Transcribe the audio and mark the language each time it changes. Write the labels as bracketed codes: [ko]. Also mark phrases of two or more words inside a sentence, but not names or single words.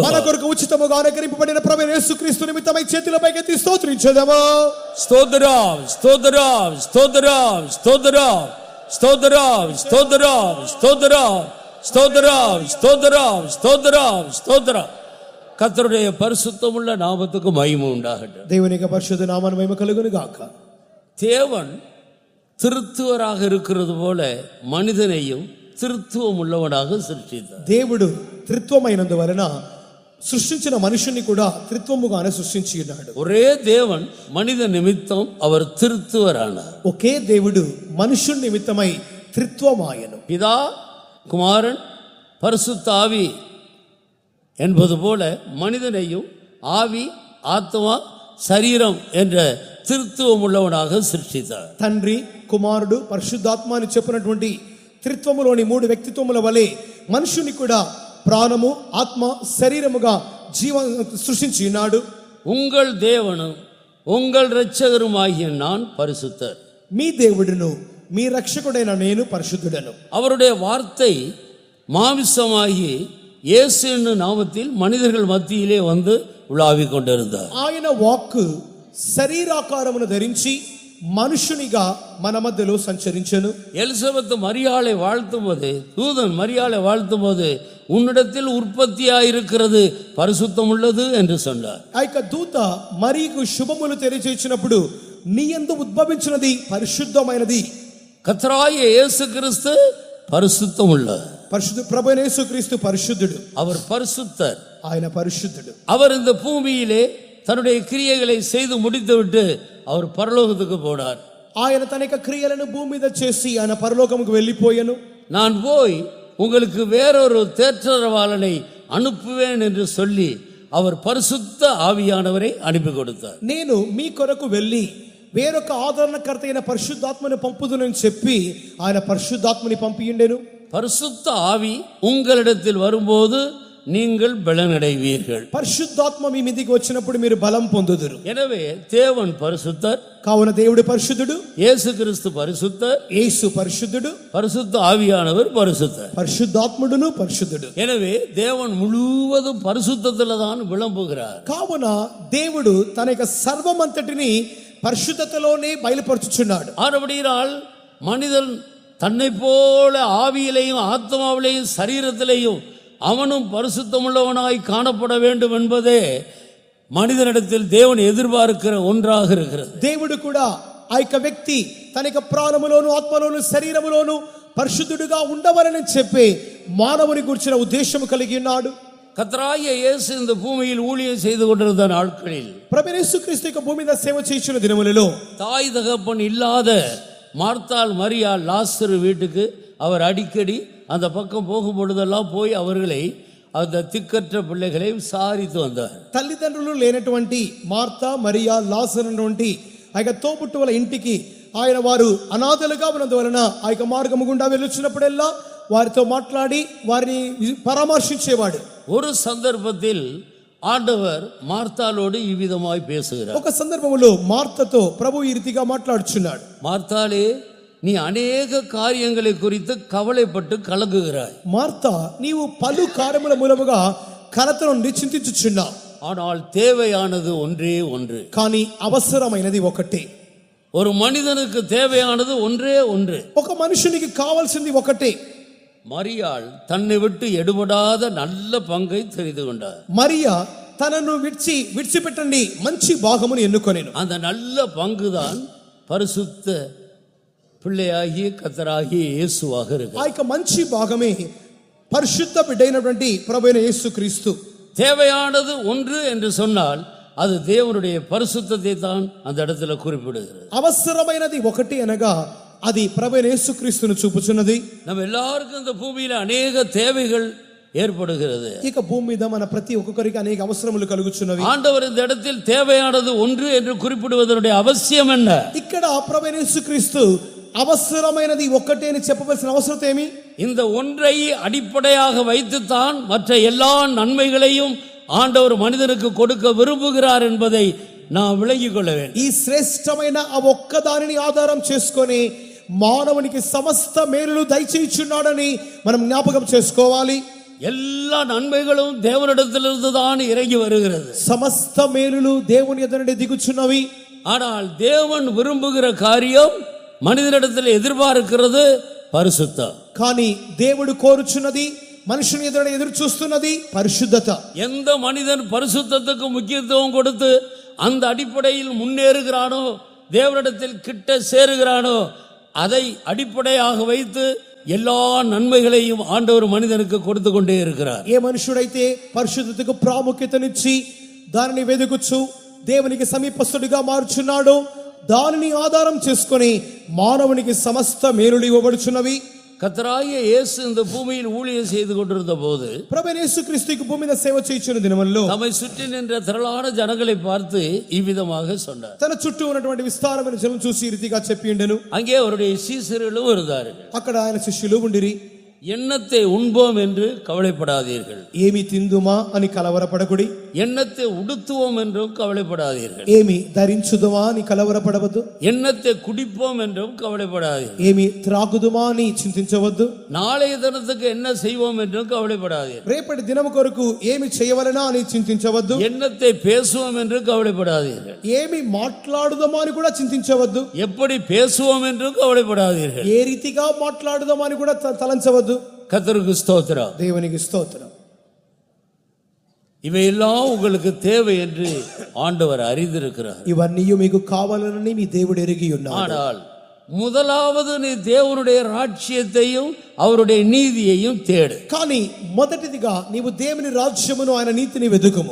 [te] మన కొరకు ఉచితముగా అనుగ్రహింపబడిన ప్రభువైన యేసుక్రీస్తు నిమిత్తమై చేతులపైకెత్తి స్తోత్రించుదాము. స్తోత్రం స్తోత్రం స్తోత్రం స్తోత్రం స్తోత్రం స్తోత్రం స్తోత్రం స్తోత్రం స్తోత్రం స్తోత్రం స్తోత్రం. [ta] கர்த்தருடைய பரிசுத்தமுள்ள நாமத்துக்கு மகிமை உண்டாகட்டும். [te] దేవుని యొక్క పరిశుద్ధ నామమునకు మహిమ కలుగును గాక. [ta] தேவன் திருத்துவராக இருக்கிறது போல மனிதனையும் திருத்துவம் உள்ளவனாக சிருஷ்டித்தார். [te] దేవుడు త్రిత్వమైనందువలన సృష్టించిన మనుషుని కూడా త్రిత్వముగానే సృష్టించి ఉన్నాడు. [ta] ஒரே தேவன் மனித நிமித்தம் அவர் திருத்துவரானார். [te] ఒకే దేవుడు మనుషుని నిమిత్తమై త్రిత్వమాయను. [ta] பிதா குமாரன் பரிசுத்த ஆவி என்பது போல மனிதனையும் ஆவி ஆத்மா சரீரம் என்ற திருத்துவம் உள்ளவனாக சிருஷ்டித்தார். [te] తండ్రి కుమారుడు పరిశుద్ధాత్మ అని చెప్పినటువంటి త్రిత్వములోని మూడు వ్యక్తిత్వముల వలె మనుషుని కూడా ప్రాణము ఆత్మ శరీరముగా సృష్టించి ఉన్నాడు. [ta] உங்கள் தேவனும் உங்கள் இரட்சகருமாகிய நான் பரிசுத்தர். [te] మీ దేవుడును మీ రక్షకుడైన నేను పరిశుద్ధుడను. [ta] அவருடைய வார்த்தை மாமிசமாகி இயேசு என்னும் நாமத்தில் மனிதர்கள் மத்தியிலே வந்து உலாவிக் கொண்டிருந்தார். [te] ఆయన వాక్కు శరీరాకారమును ధరించి మనుషునిగా మన మధ్యలో సంచరించెను. [ta] எலிசபெத் மரியாளை வாழ்த்தும் போது தூதன் மரியாளை வாழ்த்தும் போது உன்னிடத்தில் உற்பத்தியாயிருக்கிறது பரிசுத்தம் உள்ளது என்று சொன்னார். [te] ఆ యొక్క దూత మరియకు శుభములు తెలియజేసినప్పుడు నీ యందు ఉద్భవించినది పరిశుద్ధమైనది. [ta] கர்த்தராகிய இயேசு கிறிஸ்து பரிசுத்தம் உள்ளவர். [te] పరిశుద్ధ ప్రభువైన యేసుక్రీస్తు పరిశుద్ధుడు. [ta] அவர் பரிசுத்தர். [te] ఆయన పరిశుద్ధుడు. [ta] அவர் இந்த பூமியிலே தன்னுடைய கிரியைகளை செய்து முடித்துவிட்டு அவர் பரலோகத்துக்கு போனார். [te] ఆయన తన యొక్క క్రియలను భూమి మీద చేసి ఆయన పరలోకముకు వెళ్ళిపోయాను. [ta] நான் போய் உங்களுக்கு வேறொரு தேற்றரவாளனை அனுப்புவேன் என்று சொல்லி அவர் பரிசுத்த ஆவியானவரை அனுப்பி கொடுத்தார். [te] నేను మీ కొరకు వెళ్ళి వేరొక ఆదరణకర్త అయిన పరిశుద్ధాత్మని పంపుదునని చెప్పి ఆయన పరిశుద్ధాత్మని పంపియుండెను. [ta] பரிசுத்த ஆவி உங்களிடத்தில் வரும்போது நீங்கள் பலனடைவீர்கள். [te] పరిశుద్ధాత్మ మీ మీదికి వచ్చినప్పుడు మీరు బలం పొందుదురు. [ta] எனவே தேவன் பரிசுத்தர். [te] కావున దేవుడు పరిశుద్ధుడు, [ta] இயேசு கிறிஸ்து பரிசுத்தர், [te] యేసు పరిశుద్ధుడు, [ta] பரிசுத்த ஆவியானவர் பரிசுத்தர். [te] పరిశుద్ధాత్ముడును పరిశుద్ధుడు. [ta] எனவே தேவன் முழுவதும் பரிசுத்தத்தில் தான் விளம்புகிறார். [te] కావున దేవుడు తన యొక్క సర్వమంతటిని పరిశుద్ధతలోనే బయలుపరుచుచున్నాడు. [ta] ஆனபடியால் மனிதன் தன்னை போல ஆவியிலையும் ஆத்மாவிலையும் சரீரத்திலையும் அவனும் பரிசுத்தமுள்ளவனாய் காணப்பட வேண்டும் என்பதே மனிதனிடத்தில் தேவன் எதிர்பார்க்கிற ஒன்றாக இருக்கிறது. [te] దేవుడు కూడా ఆ యొక్క వ్యక్తి తన యొక్క ప్రాణములోను ఆత్మలోను శరీరములోను పరిశుద్ధుడుగా ఉండవలని చెప్పి మానవుని గురించిన ఉద్దేశం కలిగి ఉన్నాడు. [ta] கர்த்தராகிய இயேசு இந்த பூமியில் ஊழியம் செய்து கொண்டிருந்த நாட்களில் [te] ప్రభు యేసుక్రీస్తు యొక్క భూమి మీద సేవ చేయుచున్న దినములలో [ta] தாய் தகப்பன் இல்லாத மார்த்தாள் மரியாள் லாசரு வீட்டுக்கு அவர் அடிக்கடி அந்த பக்கம் போகும் பொழுதெல்லாம் போய் அவர்களை அந்த திக்கற்ற பிள்ளைகளை விசாரித்து வந்தார். [te] తల్లిదండ్రులు లేనటువంటి మార్తా మరియా లాజరు అన్నటువంటి ఆ యొక్క తోబుట్టువుల ఇంటికి ఆయన వారు అనాథలుగా ఉన్నందువలన ఆ యొక్క మార్గము గుండా వెళ్ళొచ్చినప్పుడెల్లా వారితో మాట్లాడి వారిని పరామర్శించేవాడు. [ta] ஒரு சந்தர்ப்பத்தில் ஆண்டவர் மார்த்தாளோடு இவ்விதமாய் பேசுகிறார். [te] ఒక సందర్భంలో మార్తతో ప్రభు ఈ రీతిగా మాట్లాడుచున్నాడు. [ta] மார்த்தாளே, நீ அநேக காரியங்களை குறித்து கவலைப்பட்டு கலங்குகிறாய். [te] మార్తా నీవు పలు కార్యముల మూలముగా కలతను చింతించుచున్నావు. [ta] ஆனால் தேவையானது ஒன்றே ஒன்று. [te] కానీ అవసరమైనది ఒకటే. [ta] ஒரு மனிதனுக்கு தேவையானது ஒன்றே ஒன்று. [te] ఒక మనుషునికి కావాల్సింది ఒకటే. [ta] மரியாள் தன்னை விட்டு எடுபடாத நல்ல பங்கை தெரிந்து கொண்டார். [te] మరియా తనను విడిచిపెట్టండి మంచి భాగమును ఎన్నుకొనెను. [ta] அந்த நல்ல பங்குதான் பரிசுத்த பிள்ளையாகிய கர்த்தராகிய இயேசுவாக இருக்கு. [te] ఆ యొక్క మంచి భాగమే పరిశుద్ధ బిడ్డైనటువంటి ప్రభువైన యేసుక్రీస్తు. [ta] தேவையானது ஒன்று என்று சொன்னால் அது தேவனுடைய பரிசுத்தத்தை தான் அந்த இடத்துல குறிப்பிடுகிறது. [te] అవసరమైనది ఒకటి అనగా అది ప్రభువైన యేసుక్రీస్తును చూపుచున్నది. [ta] நம்ம எல்லாருக்கும் இந்த பூமியில அநேக தேவைகள் ஏற்படுகிறது. [te] ఇక భూమి మీద మన ప్రతి ఒక్కొక్కరికి అనేక అవసరములు కలుగుచున్నవి. [ta] ஆண்டவர் இந்த இடத்தில் தேவையானது ஒன்று என்று குறிப்பிடுவதனுடைய அவசியம் என்ன? [te] ఇక్కడ ప్రభువైన యేసుక్రీస్తు అవసరమైనది ఒకటే అని చెప్పవలసిన అవసరం ఏమి? [ta] இந்த ஒன்றை அடிப்படையாக வைத்துத்தான் மற்ற எல்லா நன்மைகளையும் ஆண்டவர் மனிதனுக்கு கொடுக்க விரும்புகிறார் என்பதை நாம் விளங்கிக் கொள்ள வேண்டும். [te] ఈ శ్రేష్టమైన ఆ ఒక్క దానిని ఆధారం చేసుకొని మానవునికి సమస్త మేలులు దయచేయుచున్నాడని మనం జ్ఞాపకం చేసుకోవాలి. [ta] எல்லா நன்மைகளும் தேவனிடத்திலிருந்து தான் இறங்கி வருகிறது. [te] సమస్త మేలులు దేవుని యొద్ద నుండి దిగుచున్నవి. [ta] ஆனால் தேவன் விரும்புகிற காரியம் மனிதனிடத்தில் எதிர்பார்க்கிறது பரிசுத்தம். [te] కానీ దేవుడు కోరుచున్నది మనుషుని ఎదురు చూస్తున్నది పరిశుద్ధత. [ta] எந்த மனிதன் பரிசுத்தத்துக்கு முக்கியத்துவம் கொடுத்து அந்த அடிப்படையில் முன்னேறுகிறானோ, தேவனிடத்தில் கிட்ட சேருகிறானோ, அதை அடிப்படையாக வைத்து எல்லா நன்மைகளையும் ஆண்டவர் மனிதனுக்கு கொடுத்து கொண்டே இருக்கிறார். [te] ఏ మనుషుడైతే పరిశుద్ధతకు ప్రాముఖ్యతనిచ్చి దానిని వెదుకుచు దేవునికి సమీపస్తుడిగా మారుచున్నాడో దానిని ఆధారం చేసుకొని మానవునికి సమస్త మేలులు ఇవ్వబడుచున్నవి. [ta] கர்த்தராகிய இயேசு இந்த பூமியில் ஊழியம் செய்து கொண்டிருந்த போது [te] ప్రభువైన యేసుక్రీస్తు భూమి మీద సేవ చేయుచున్న దినముల్లో [ta] தம்மை சுற்றி நின்ற திரளான ஜனங்களை பார்த்து இவ்விதமாக சொன்னார். [te] తన చుట్టూ ఉన్నటువంటి విస్తారమైన జనం చూసి ఈ రీతిగా చెప్పిండెను. [ta] அங்கே அவருடைய சீசர்களும் இருந்தார்கள். [te] అక్కడ ఆయన శిష్యులు ఉండిరి. [ta] எண்ணத்தை உண்போம் என்று கவலைப்படாதீர்கள், [te] ఏమి తిందుమా అని కలవరపడకుడి. [ta] எண்ணத்தை உடுத்துவோம் என்றும் கவலைப்படாதீர்கள், [te] ఏమి ధరించుదుమా అని కలవరపడవద్దు. [ta] எண்ணத்தை குடிப்போம் என்றும் கவலைப்படாதீர்கள், [te] ఏమి త్రాగుదుమా అని చింతించవద్దు. [ta] நாளைய தினத்துக்கு என்ன செய்வோம் என்றும் கவலைப்படாதீர்கள், [te] రేపటి దినము కొరకు ఏమి చేయవలనా అని చింతించవద్దు. [ta] எண்ணத்தை பேசுவோம் என்று கவலைப்படாதீர்கள், [te] ఏమి మాట్లాడుదామా అని కూడా చింతించవద్దు. [ta] எப்படி பேசுவோம் என்றும் கவலைப்படாதீர்கள். [te] ఏ రీతిగా మాట్లాడుదామా అని కూడా తలంచవద్దు. [ta] கர்த்தருக்கு ஸ்தோத்திரம். [te] దేవునికి స్తోత్రం. [ta] இவையெல்லாம் உங்களுக்கு தேவை என்று ஆண்டவர் அறிந்திருக்கிறார். [te] ఇవన్నీ మీకు కావాలని మీ దేవుడు ఎరిగి ఉన్నాడు. [ta] ஆனால் முதலாவது நீ தேவனுடைய ராஜ்யத்தையும் அவருடைய நீதியையும் தேடு. [te] కానీ మొదటిదిగా నీవు దేవుని రాజ్యమును ఆయన నీతిని వెదుకుము.